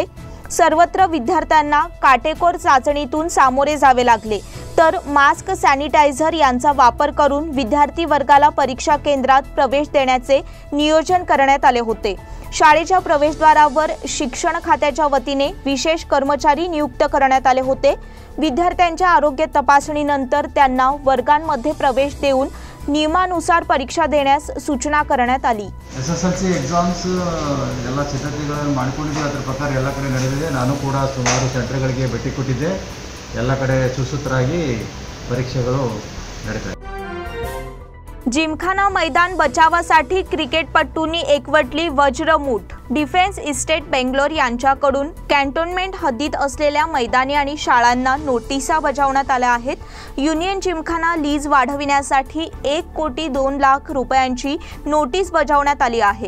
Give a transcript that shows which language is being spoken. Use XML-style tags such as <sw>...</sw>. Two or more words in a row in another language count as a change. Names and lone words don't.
<mr>सर्वत्र विद्यार्थ्यांना काटेकोर चाचणीतून सामोरे जावे लागले, तर मास्क, सॅनिटायझर यांचा वापर करून विद्यार्थी वर्गाला परीक्षा केंद्रात प्रवेश देण्याचे नियोजन करण्यात आले होते। शाळेच्या प्रवेशद्वारावर शिक्षण खात्याच्या वतीने विशेष कर्मचारी नियुक्त करण्यात आले होते। विद्यार्थ्यांच्या आरोग्य तपासणीनंतर त्यांना वर्गांमध्ये प्रवेश देऊन नियमानुसार परीक्षा देण्यास सूचना करण्यात आली.</mr> <kn>SSLC ಎಕ್ಸಾಮ್ಸ್ ಎಲ್ಲ ಸಿದ್ಧತೆಗಳನ್ನು ಮಾಡಿಕೊಂಡಿದ್ದೀವಿ. ಅದರ ಪ್ರಕಾರ ಎಲ್ಲ ಕಡೆ ನಡೆದಿದೆ. ನಾನು ಕೂಡ ಸುಮಾರು ಸೆಂಟರ್ಗಳಿಗೆ ಭೇಟಿ ಕೊಟ್ಟಿದ್ದೆ. ಎಲ್ಲ ಕಡೆ ಸುಸೂತ್ರವಾಗಿ परीक्षेಗಳು ನಡೀತಾ ಇದೆ.</kn> <mr>जिमखाना मैदान बचावासाठी क्रिकेटपटूंनी एकवटली वज्रमूठ. डिफेन्स इस्टेट बेंगलोर यांच्याकडून कॅन्टोन्मेंट हद्दीत असलेल्या मैदानी आणि शाळांना नोटिसा बजावण्यात आल्या आहेत. युनियन जिमखाना लीज वाढविण्यासाठी 1,02,00,000 रुपयांची नोटीस बजावण्यात आली आहे.</mr>